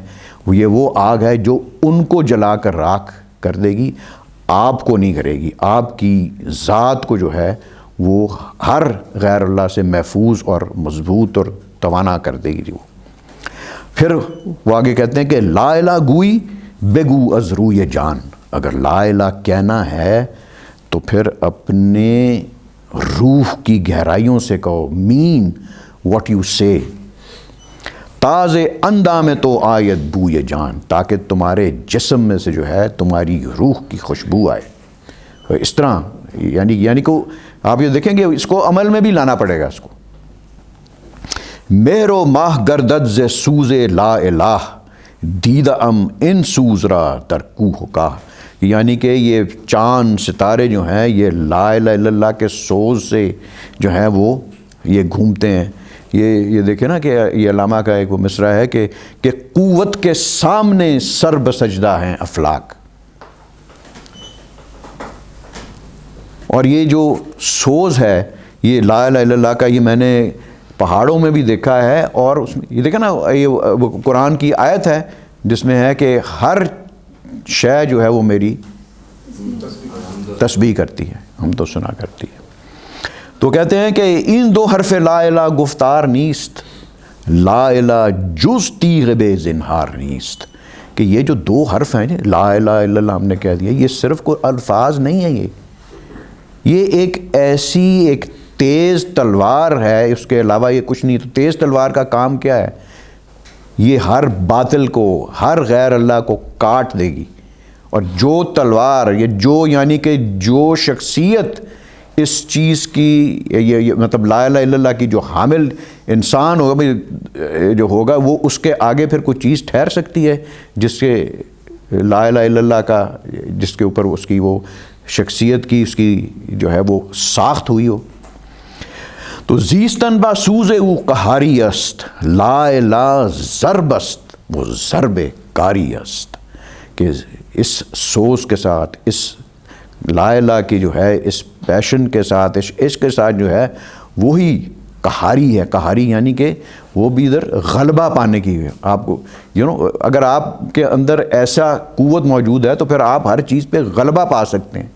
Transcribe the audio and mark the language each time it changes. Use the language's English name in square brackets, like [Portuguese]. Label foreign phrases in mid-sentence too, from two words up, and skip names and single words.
[Urdu] یہ وہ آگ ہے جو ان کو جلا کر راکھ کر دے گی, آپ کو نہیں کرے گی. آپ کی ذات کو جو ہے وہ ہر غیر اللہ سے محفوظ اور مضبوط اور توانا کر دے گی. وہ پھر وہ آگے کہتے ہیں کہ [Persian] لا الہ گوئی بگو از روی جان, [Urdu] اگر [Arabic] لا الہ [Urdu] کہنا ہے تو پھر اپنے روح کی گہرائیوں سے کہو. [English] mean what you say, [Persian] تاز اندام میں تو آیت بوئے جان، [Urdu] تاکہ تمہارے جسم میں سے جو ہے تمہاری روح کی خوشبو آئے. اس طرح یعنی کہ آپ یہ دیکھیں گے اس کو عمل میں بھی لانا پڑے گا اس کو. [Persian] مہر و ماہ گردد ز سوز لا الہ، دیدہ ام ان سوز را در کوہ کا. [Urdu] یعنی کہ یہ چاند ستارے جو ہیں یہ [Arabic] لا الہ الا اللہ [Urdu] کے سوز سے جو ہیں وہ یہ گھومتے ہیں. یہ دیکھیں نا کہ یہ علامہ کا ایک وہ مصرع ہے کہ قوت کے سامنے سر بسجدہ ہیں افلاک. اور یہ جو سوز ہے یہ [Arabic] لا الہ الا اللہ [Urdu] کا، یہ میں نے پہاڑوں میں بھی دیکھا ہے. اور اس میں یہ دیکھا نا، یہ قرآن کی آیت ہے جس میں ہے کہ ہر شے جو ہے وہ میری تسبیح کرتی ہے، ہم تو سنا کرتی ہے. تو کہتے ہیں کہ [Persian] ان دو حرف لا الہ گفتار نیست، لا الہ جز تیغ بے زنہار نیست. [Urdu] کہ یہ جو دو حرف ہیں [Arabic] لا الہ الا اللہ [Urdu] ہم نے کہہ دیا، یہ صرف کوئی الفاظ نہیں ہیں، یہ ایک ایسی ایک تیز تلوار ہے، اس کے علاوہ یہ کچھ نہیں. تو تیز تلوار کا کام کیا ہے؟ یہ ہر باطل کو، ہر غیر اللہ کو کاٹ دے گی. اور جو تلوار یعنی کہ جو شخصیت اس چیز کی یہ مطلب [Arabic] لا الہ الا اللہ [Urdu] کی جو حامل انسان ہوگا جو ہوگا، وہ اس کے آگے پھر کوئی چیز ٹھہر سکتی ہے جس کے [Arabic] لا الہ الا اللہ [Urdu] کا، جس کے اوپر اس کی وہ شخصیت کی اس کی جو ہے وہ ساخت ہوئی ہو. [Persian] تو زیستن با سوز او قہاری است، لا الہ ضرب است وہ ضرب کاری است. [Urdu] کہ اس سوز کے ساتھ، اس [Arabic] لا الہ [Urdu] کی جو ہے اس پیشن کے ساتھ، اس عشق کے ساتھ جو ہے وہی قہاری ہے. قہاری یعنی کہ وہ بھی ادھر غلبہ پانے کی ہے. آپ کو اگر آپ کے اندر ایسا قوت موجود ہے تو پھر آپ ہر چیز پہ غلبہ پا سکتے ہیں.